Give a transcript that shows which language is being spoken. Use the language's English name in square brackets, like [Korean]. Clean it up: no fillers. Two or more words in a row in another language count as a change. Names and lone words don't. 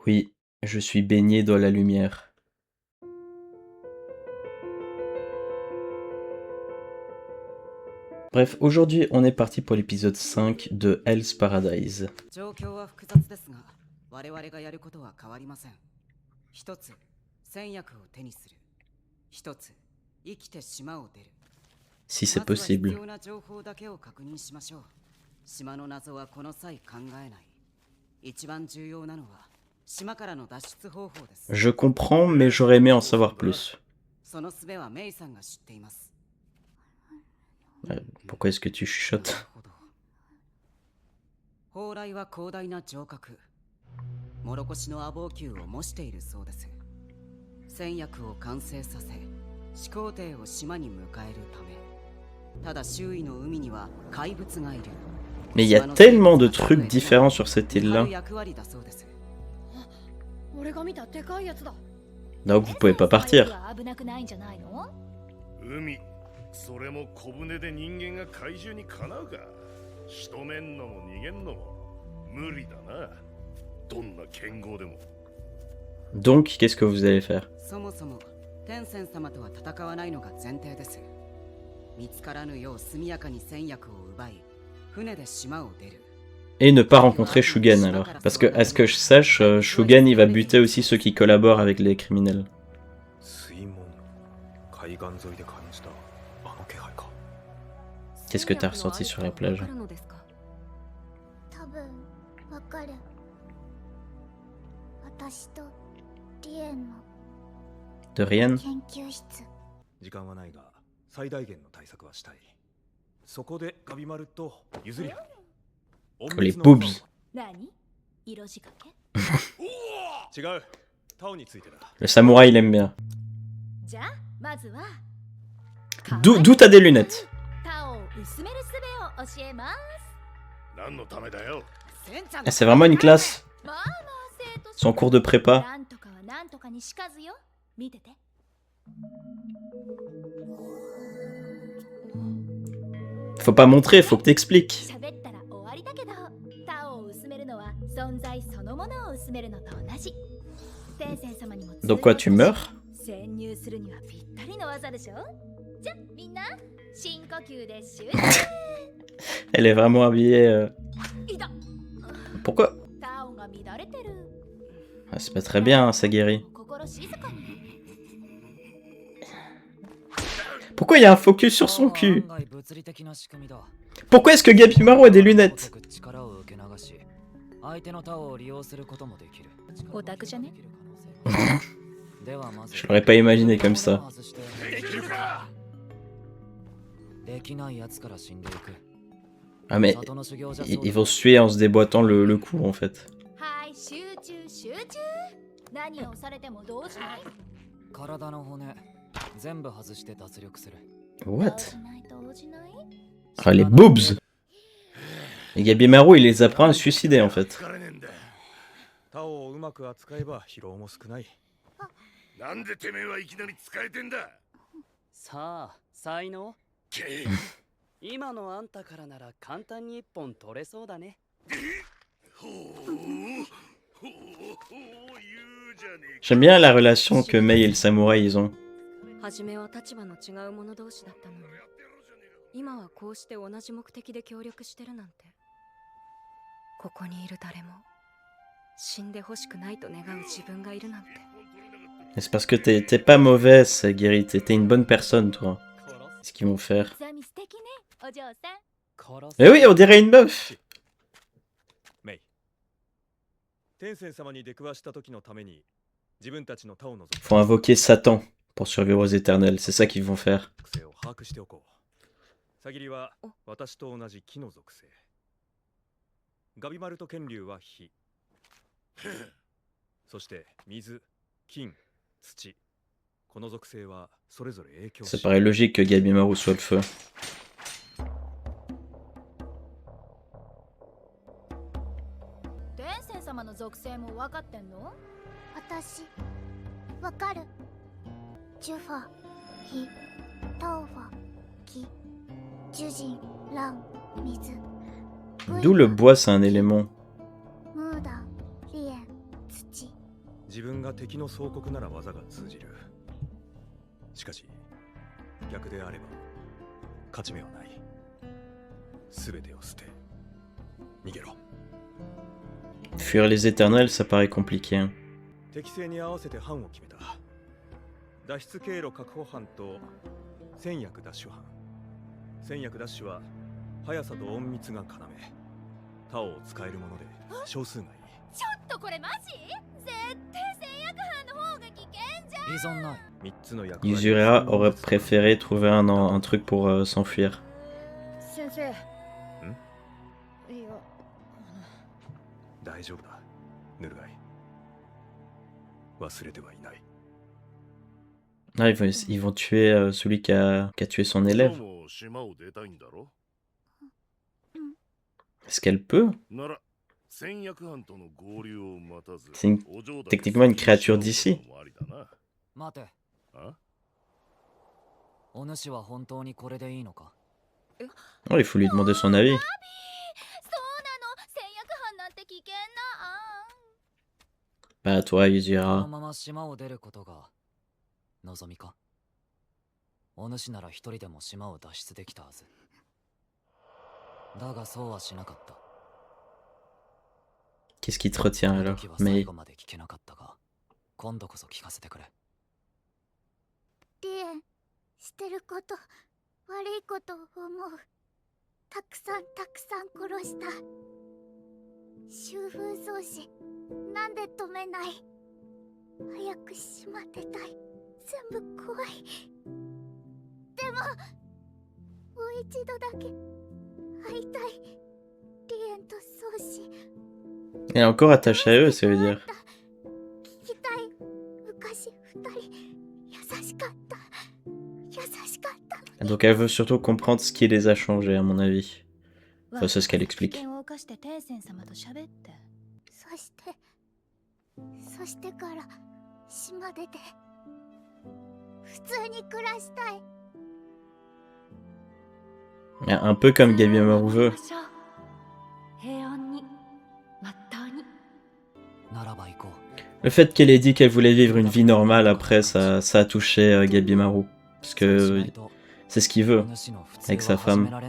[French] Oui, je suis baigné dans la lumière. Bref, aujourd'hui on est parti pour l'épisode 5 de Hell's Paradise. [Japanese] 状況は複雑ですが、我々がやることは変わりません。一つ、戦薬を手にする。一つ、生きて島を出る。 [French] Si c'est [Japanese] まずは必 [French] possible. [Japanese] 要な情報だけを確認しましょう。島の謎はこの際考えない。一番重要なのは島からの脱出方法です。 [French] Je comprends, mais j'aurais aimé en savoir plus. [Japanese] その術はメイさんが知っています。 [French] Pourquoi est-ce que tu chuchotes? [Japanese] なるほど。蓬莱は広大な城郭。モロコシのアボウ球を模しているそうです。戦薬を完成させ、始皇帝を島に迎えるため。ただ周囲の海には怪物がいる。 [French] Mais il y a tellement de trucs différents sur cette île-là. [Japanese] 役割だそうです。俺が見たでかいやつだ。 [French] Donc vous pouvez pas partir. [Japanese] 危なくないんじゃないの？海、それも小舟で人間が怪獣にかなうか。仕留めんのも逃げんのも無理だな。どんな剣豪でも。 [French] Donc, qu'est-ce que vous allez faire? [Japanese] そもそも天仙様とは戦わないのが前提です。見つからぬよう速やかに戦薬を奪い、船で島を出る。 [French] Et ne pas rencontrer Shugen alors. Parce que, à ce que je sache, Shugen il va buter aussi ceux qui collaborent avec les criminels. Qu'est-ce que t'as ressenti sur la plage? [Japanese] 多分わかる。私とリエンの [French] De rien? [Japanese] 研究室。時間はないが最大限の対策はしたい。そこでガビマルと譲り合う。 [French] Oh, les boobs. [Japanese] 何？色仕掛け？違う。タオについてだ。 [French] Le samouraï il aime bien. [Japanese] じゃあまずは [French] D'où t'as des lunettes? [Japanese] タオを薄める術を教えます。何のためだよ。 [French] Ah, c'est vraiment une classe. [Japanese] まあまあ生徒 [French] Son cours de prépa. [Japanese] なんとかはなんとかにしかずよ。見てて。 [French] Faut pas montrer, faut que t'expliques. [Japanese] 喋ったら終わりだけど、タオを薄めるのは存在そのものを薄めるのと同じ。天仙様にも [French] Donc quoi, tu meurs? [Japanese] 潜入するにはぴったりの技でしょ。じゃみんな深呼吸で集中。 [French] Elle est vraiment habillée. [Japanese] いた。 [French] Pourquoi? [Japanese] タオが乱れてる。 [French] Ah, c'est pas très bien, hein, ça guérit. [Japanese] 心静かに。 [French] Pourquoi il y a un focus sur son cul? [Japanese] 案外物理的な仕組みだ。 [French] Pourquoi est-ce que Gabimaru a des lunettes? [Japanese] 力を受け流し、相手のタオを利用することもできる。オタクじゃね？ではまず [French] Je l'aurais pas imaginé comme ça. [Japanese] できないやつから死んでいく。 [French] Ah mais ils vont se tuer en se déboîtant le cou en fait. [Japanese] はい、集中集中。何をされてもどうしない？体の骨全部外して脱力する。 What? 動じない動じない。 [French] Ah les boobs! Et Gabimaru il les apprend à se suicider en fait. [Japanese] 疲れねえんだ。タオをうまく扱えば疲労も少ない。なんでてめえはいきなり使えてんだ。さあ、才能け今のあんたからなら簡単に一本取れそうだね。ほうほうほう言うじゃねえか。 [French] J'aime bien la relation que Mei et le samouraï ils ont. [Japanese] 初めは立場の違う者同士だったのに、今はこうして同じ目的で協力してるなんて。ここにいる誰も死んでほしくないと願う自分がいるなんて。 [French] Et c'est parce que t'es pas mauvaise, Guéri, t'es une bonne personne toi. Ce qu'ils vont faire. [Japanese] ザミ素敵ね、お嬢さん。殺す [French] Eh oui, on dirait une meuf! [Japanese] メイ。天仙様に出くわした時のために自分たちのタオの属 [French] Faut invoquer Satan pour survivre aux éternels, c'est ça qu'ils vont faire. [Japanese] 性を把握しておこう。サギリは私と同じ木の属性。ガビマルと剣竜は火。そして水、金、土。この属性はそれぞれ影響し [French] Ça paraît logique que Gabimaru soit le feu. [Japanese] 天仙様の属性も分かってんの？私わかる。ジュファ、火、タオファ、木、ジュジン、ラン、水。 [French] D'où le bois c'est un élément. [Japanese] ムーダン、リエン、土。自分が敵の総国なら技が通じる。しかし逆であれば勝ち目はない。全てを捨て逃げろ。 [French] Fuir les éternels, ça paraît compliqué. Hein. [Japanese] 適正に合わせて班を決めた。脱出経路確保班と戦略奪取班。戦略奪取は速さと隠密が要。タオを使えるもので少数がいい。ちょっとこれマジ？絶対戦略班の方が危険じゃん。依存ない。 3つの役割。 [French] Yuzura aurait préféré trouver un truc pour s'enfuir. [Japanese] 先生。いや。大丈夫だ、ヌルガイ。忘れてはいない。 [French] Ah, ils vont tuer celui qui a tué son élève. Est-ce qu'elle peut? C'est techniquement une créature d'ici. Oh, il faut lui demander son avis. Bah toi, Yuzura. [Japanese] 望みか。お主なら一人でも島を脱出できたはず。だがそうはしなかった。 [French] Qu'est-ce qui te retient alors? [Japanese] 最 [French] Mais [Japanese] 後まで聞けなかったが、今度こそ聞かせてくれ。リエン、してること、悪いことを思う。たくさん殺した。秋風草子、なんで止めない？早く島出たい。 全部怖い。でももう一度だけ会いたい。リエンとソーシ。 [French] elle est encore attachée à eux, ça veut dire. [Japanese] 聞きたい。昔二人優しかった。優しかった。 [French] Donc elle veut surtout comprendre ce qui les a changés, à mon avis. Enfin, c'est ce qu'elle explique. [Japanese] そしてから島出て。普通に暮らしたい。 [French] Un peu comme Gabi Amaru veut. Le fait qu'elle ait dit qu'elle voulait vivre une vie normale après, ça a touché Gabi Amaru. Parce que c'est ce qu'il veut avec sa femme.